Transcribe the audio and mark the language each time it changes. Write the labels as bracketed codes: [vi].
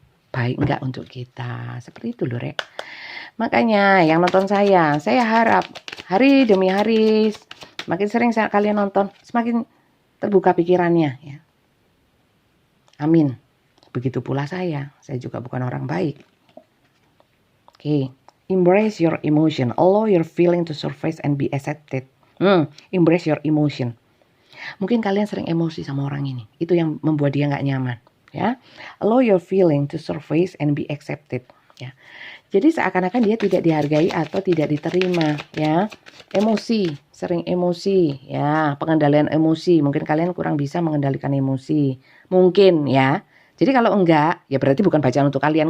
[id] baik enggak untuk kita. Seperti itu loh, Rek. Makanya yang nonton saya harap hari demi hari semakin sering kalian nonton, semakin terbuka pikirannya ya. Amin. Begitu pula saya juga bukan orang baik. Oke. [en] Embrace your emotion, allow your feeling to surface and be accepted. Embrace your emotion. [id] Mungkin kalian sering emosi sama orang ini. Itu yang membuat dia nggak nyaman. [en] Ya, allow your feeling to surface and be accepted. [id] Ya, jadi seakan-akan dia tidak dihargai atau tidak diterima. Ya, emosi, sering emosi. Ya, pengendalian emosi. Mungkin kalian kurang bisa mengendalikan emosi. Mungkin ya. Jadi kalau enggak, ya berarti bukan bacaan untuk kalian.